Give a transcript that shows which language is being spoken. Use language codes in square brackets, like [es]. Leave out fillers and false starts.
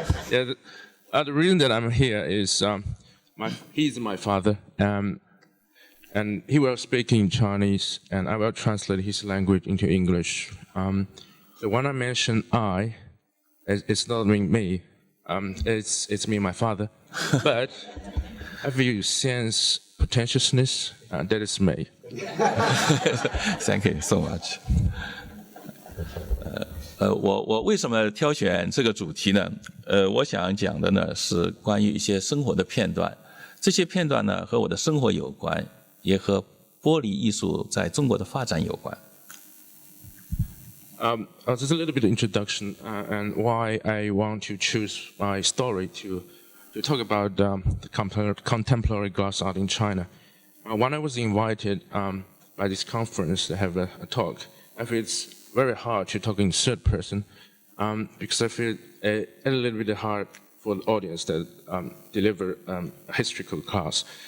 [en] The reason that I'm here is he's my father, and he will speak in Chinese, and I will translate his language into English. So when I mention it's not me, it's me, my father. But if you sense pretentiousness, that is me. Thank you so much. [zh] 我为什么挑选这个主题呢？我想讲的呢是关于一些生活的片段，这些片段呢和我的生活有关，也和玻璃艺术在中国的发展有关。 [en] Just a little bit of introduction and why I want to choose my story to talk about the contemporary glass art in China. When I was invited by this conference to have a talk, I feel it's very hard to talk in third person because I feel a little bit hard for the audience that deliver a historical class.